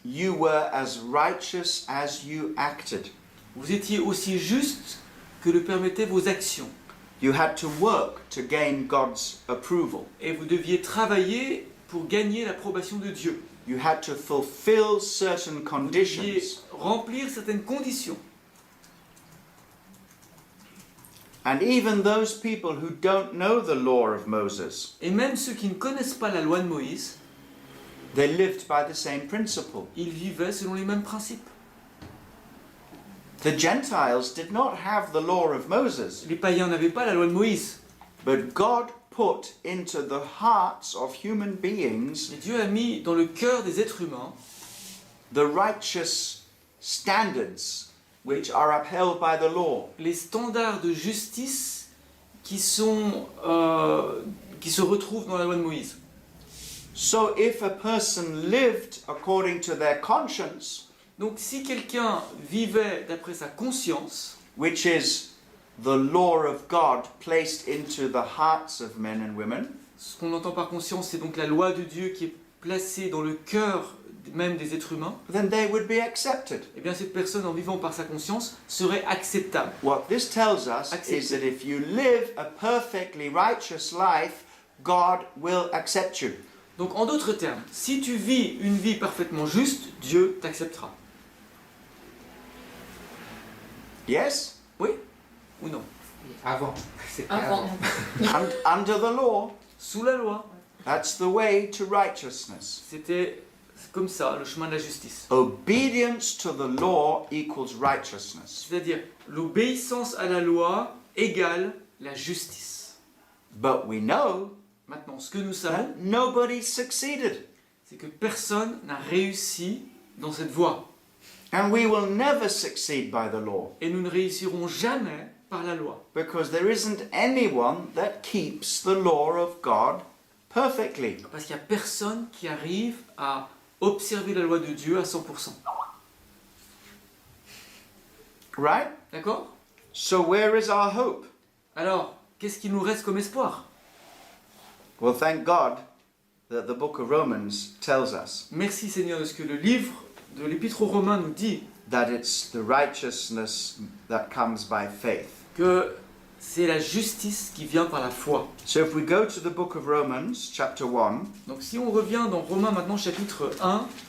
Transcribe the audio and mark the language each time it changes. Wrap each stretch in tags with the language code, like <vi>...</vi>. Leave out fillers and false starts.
<en>you were as righteous as you acted.</en> <fr>vous étiez aussi juste que le permettaient vos actions.</fr> <en>You had to work to gain God's approval.</en> <fr>Et vous deviez travailler pour gagner l'approbation de Dieu.</fr> <en>You had to fulfill certain</en> <fr>Vous deviez</fr> <en>conditions.</en> <fr>remplir certaines conditions.</fr> <en>And even those people who don't know the law of Moses,</en> <fr>Et même ceux qui ne connaissent pas la loi de Moïse,</fr> <en>they lived by the same principle.</en> <fr>ils vivaient selon les mêmes principes.</fr> <en>The Gentiles did not have the law of Moses,</en> <fr>Les païens n'avaient pas la loi de Moïse.</fr> <en>but God put into the hearts of human beings</en> <fr>Mais Dieu a mis dans le cœur des êtres humains</fr> <en>the righteous standards which are upheld by the law.</en> <fr>les standards de justice qui se retrouvent dans la loi de Moïse.</fr> <en>So if a person lived according to their conscience,</en> <fr>Donc si quelqu'un vivait d'après sa conscience,</fr> <en>which is the law of God placed into the hearts of men and women,</en> <fr>ce qu'on entend par conscience, c'est donc la loi de Dieu qui est placée dans le cœur même des êtres humains,</fr> <en>then they would be accepted.</en> <fr>eh bien cette personne, en vivant par sa conscience, serait acceptable.</fr> <en>What this tells us is that if you live a perfectly righteous life, God will accept you.</en> <fr>Donc en d'autres termes, si tu vis une vie parfaitement juste, Dieu t'acceptera.</fr> <en>Yes?</en> <fr>Oui ou non? Avant. C'était Avant.</fr> <en>Under the law,</en> <fr>Sous la loi,</fr> <en>that's the way to righteousness.</en> <fr>c'était comme ça, le chemin de la justice.</fr> <en>Obedience to the law equals righteousness.</en> <fr>C'est-à-dire, l'obéissance à la loi égale la justice.</fr> <en>But we know</en> <fr>Maintenant, ce que nous savons,</fr> <en>that nobody succeeded.</en> <fr>c'est que personne n'a réussi dans cette voie.</fr> <en>And we will never succeed by the law.</en> <fr>Et nous ne réussirons jamais par la loi.</fr> <en>Because there isn't anyone that keeps the law of God perfectly.</en> <fr>Parce qu'il n'y a personne qui arrive à observer la loi de Dieu à 100%.</fr> <en>Right?</en> <fr>D'accord?</fr> <en>So where is our hope?</en> <fr>Alors, qu'est-ce qui nous reste comme espoir?</fr> <en>Well, thank God that the book of Romans tells us</en> <fr>Merci Seigneur de ce que le livre de l'Épître aux Romains nous dit</fr> <en>that it's the righteousness that comes by faith.</en> <fr>que c'est la justice qui vient par la foi.</fr> <en>So if we go to the book of Romans, chapter 1,</en> <fr>Donc si on revient dans Romains maintenant chapitre 1,</fr>